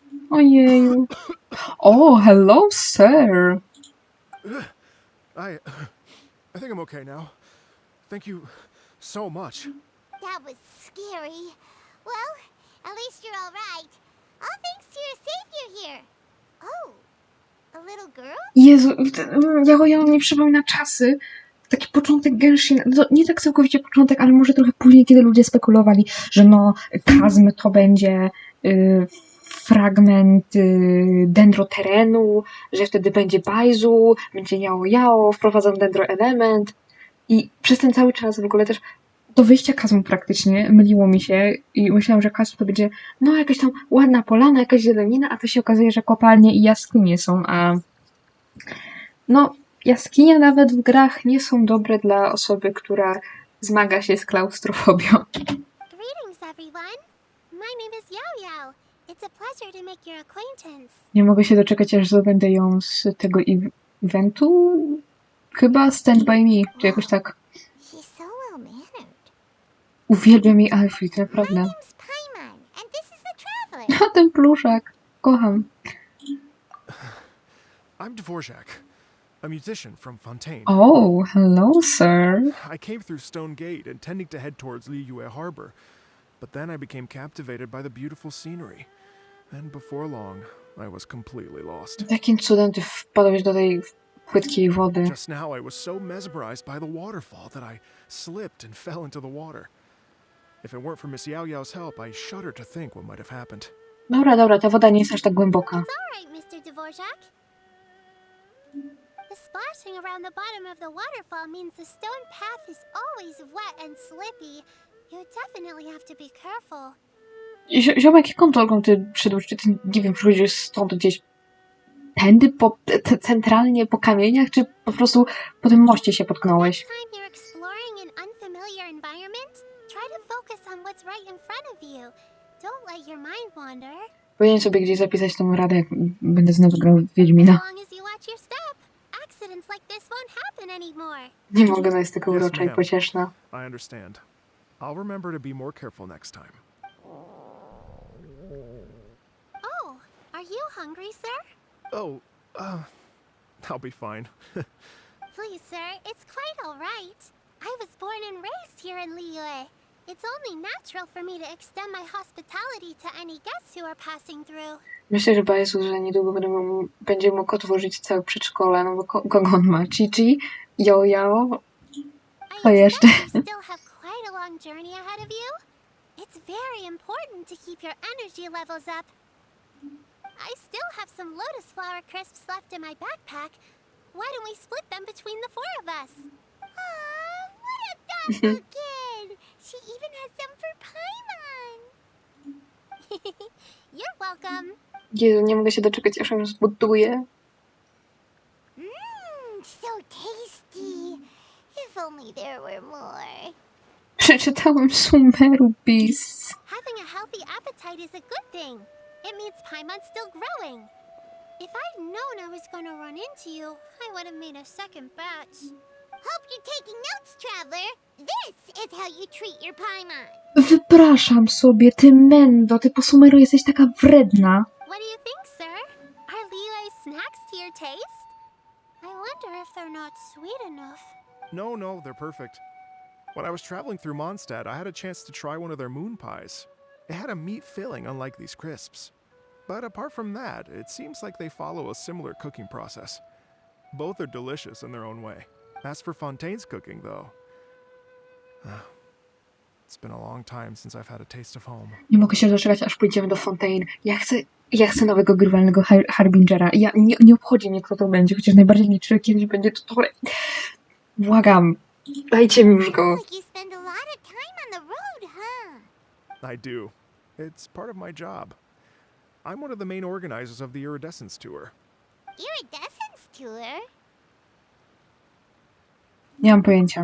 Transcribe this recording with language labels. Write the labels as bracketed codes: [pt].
[pl] Ojeju. [en] Oh, hello, sir. I think I'm okay now. Thank you so much. That was scary. Well, at least you're all right. All thanks to your savior here. Oh, a little girl? [pl] Jezu, ja mi przypomina czasy. Taki początek Genshin, no, nie tak całkowicie początek, ale może trochę później, kiedy ludzie spekulowali, że no, Kazm to będzie fragment dendroterenu, że wtedy będzie bajzu, będzie jao, wprowadzą dendroelement i przez ten cały czas w ogóle też do wyjścia Kazmu praktycznie myliło mi się i myślałam, że Kazm to będzie no jakaś tam ładna polana, jakaś zielenina, a to się okazuje, że kopalnie i jaskinie są, a no jaskinie nawet w grach nie są dobre dla osoby, która zmaga się z klaustrofobią. [en] Greetings, everyone. My name is Yao Yao. It's a pleasure to make your acquaintance. [pl] Nie mogę się doczekać, aż zdobędę ją z tego eventu. Chyba Stand By Me, czy jakoś tak. [en] She's so well-mannered. [pl] Uwielbiam jej outfit, [en] My [pl] naprawdę. [en] name's Paimon, and this is the traveler. [pl] A ten pluszak. Kocham. [en] I'm Dvorak, a musician from Fontaine. Oh, hello, sir. I came through Stone Gate, intending to head towards Liyue Harbor, but then I became captivated by the beautiful scenery. And before long, I was completely lost. [pl] Jakim cudem ty wpadłeś do tej płytkiej wody? [en] Just now, I was so mesmerized by the waterfall that I slipped and fell into the water. If it weren't for Miss Yao Yao's help, I shudder to think what might have happened. [pl] Dobra, ta woda nie jest aż tak głęboka. [en] It's all right, Mr. Dvorak. The splashing around the bottom of the waterfall means the stone path is always wet and slippy. You definitely have to be careful. [pl] Ziomek, jaką drogą ty przyszedłeś? Czy ty, nie wiem, przychodzisz stąd gdzieś tędy, centralnie po kamieniach, czy po prostu po tym moście się potknąłeś? [en] Next time you're exploring an unfamiliar environment, try to focus on what's right in front of you. Don't let your mind wander. [pl] Powinienem sobie gdzieś zapisać tą radę, jak będę znowu grał w Wiedźmina. [en] As long as you watch your step, accidents like this won't happen anymore. [pl] Nie mogę, no jest tylko [en] Yes, [pl] urocza i [en] ma'am. [pl] pocieszna. [en] I understand. I'll remember to be more careful next time. Oh, are you hungry, sir? Oh, I'll be fine. Please, sir, it's quite all right. I was born and raised here in Liyue. It's only natural for me to extend my hospitality to any guests who are passing through. [pl] Myślę, że Jezu, że niedługo będzie mógł otworzyć całe przedszkole, no bo kogo on ma? Chichi? Yo? [en] I [pl] jeszcze. [en] expect you still have quite a long journey ahead of you. It's very important to keep your energy levels up. I still have some lotus flower crisps left in my backpack. Why don't we split them between the four of us? Aw, what a thoughtful kid! She even has some for Paimon! You're welcome. [pl] Jezu, nie mogę się doczekać, aż ją zbuduję. [en] So tasty. If only there were more. [pl] Przeczytałem Sumeru Beasts. [en] Having a healthy appetite is a good thing. It means Paimon's still growing. If I'd known I was gonna run into you, I would have made a second batch. Hope you're taking notes, traveler. This is how you treat your Paimon. [pl] Wypraszam sobie, ty mendo, ty po sumeru jesteś taka wredna. [en] What do you think, sir? Are Liyue's snacks to your taste? I wonder if they're not sweet enough. No, they're perfect. When I was traveling through Mondstadt, I had a chance to try one of their moon pies. It had a meat filling, unlike these crisps. But apart from that, it seems like they follow a similar cooking process. Both are delicious in their own way. As for Fontaine's cooking, though, it's been a long time since I've had a taste of home. [pl] Nie mogę się doczekać, aż pójdziemy do Fontaine. Ja chcę nowego grywalnego Harbingera. Nie obchodzi mnie, kto to będzie, chociaż najbardziej liczę, że kiedyś będzie to. Błagam, dajcie mi już go. [en] Sounds like you spend a lot of time on the road, huh? I do. It's part of my job. I'm one of the main organizers of the Iridescence Tour. Iridescence tour? [pl] Nie mam pojęcia.